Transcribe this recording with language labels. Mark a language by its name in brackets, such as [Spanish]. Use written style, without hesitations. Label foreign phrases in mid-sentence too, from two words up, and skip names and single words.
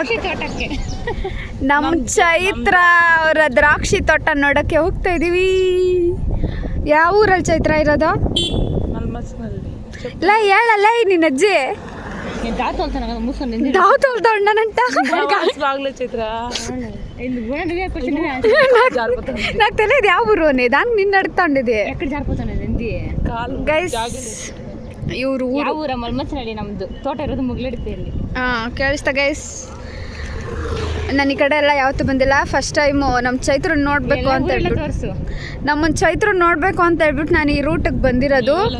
[Kannada] ತೋಟಕ್ಕೆ? ನಮ್ಮ ಚೈತ್ರ ಅವರ ದ್ರಾಕ್ಷಿ ತೋಟ ನೋಡೋಕ್ಕೆ ಹೋಗ್ತಾ ಇದ್ದೀವಿ. ಯಾವ ಊರಲ್ಲಿ ಚೈತ್ರ ಇರೋದು? ಇಲ್ಲ ಹೇಳಲ್ಲ, ನಿನ್ನ ಅಜ್ಜಿ ದಾವ್ ತೊಳ್ದಣ್ಣನಂತ. [Telugu] నాకు తెలియదు [Kannada] ಯಾವ ಊರು [Telugu] అని, దాన్ని నిన్ను అడుగుతాండేది. [Kannada] ಗೈಸ್ ಇವರು ಊರ ಮಲ್ಮಚನಹಳ್ಳಿ, ನಮ್ಮದು ತೋಟ ಇರೋದು ಮುಗ್ಲಡಿತೆಯಲ್ಲಿ. ಕೇಳಿಸ್ತಾ ಗೈಸ್? ನಾನು ಈ ಕಡೆ ಎಲ್ಲ ಯಾವತ್ತೂ ಬಂದಿಲ್ಲ. [English] first time [Kannada] ನಮ್ಮ ಚೈತ್ರ ನೋಡಬೇಕು ಅಂತ ಹೇಳ್ಬಿಟ್ಟು, ನಮ್ಮನ್ನು ಚೈತ್ರ ನೋಡಬೇಕು ಅಂತ ಹೇಳ್ಬಿಟ್ಟು ನಾನು ಈ ರೂಟಿಗೆ ಬಂದಿರೋದು.